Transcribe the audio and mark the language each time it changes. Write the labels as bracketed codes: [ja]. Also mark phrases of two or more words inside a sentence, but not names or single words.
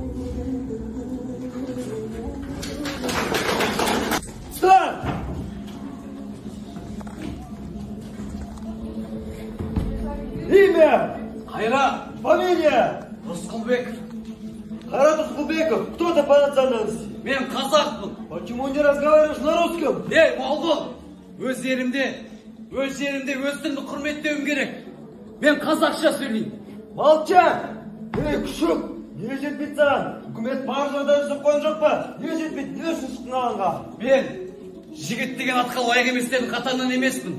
[ru] Стоп! Имя? [kk] Қайра. [ru] Фамилия? [kk] Рысқұлбек. Қайрат Рысқұлбеков. [ru] Кто ты по национальности? [kk] Мен қазақпын. [ru] Почему не разговариваешь на русском? [kk] Ей, молдон! Өз жерімде өз тілімді құрметтеуім керек. Мен қазақша сөйлеймін. Молчать! Ей, күшік! Не жетпейді саған? Үкімет бар жерде үзіп қойын жоқ па? Не жетпейді? Не үшін шықтың алаңға? Мен жігіт деген атқа лайық еместердің қатарынан емеспін.